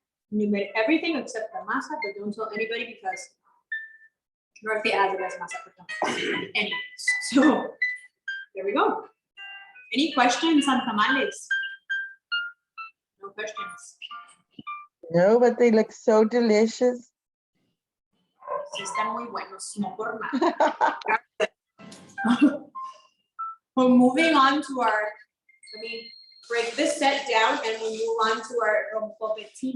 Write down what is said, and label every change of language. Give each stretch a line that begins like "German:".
English: And you made everything except the masa, but don't tell anybody because Northgate has the best masa for tamales. Anyways, so there we go. Any questions on tamales? No questions. No, but they look so delicious.
Spanish: Sí, están muy buenos, no por nada.
English: We're moving on to our, let me break this set down and we'll move on to our Rompope.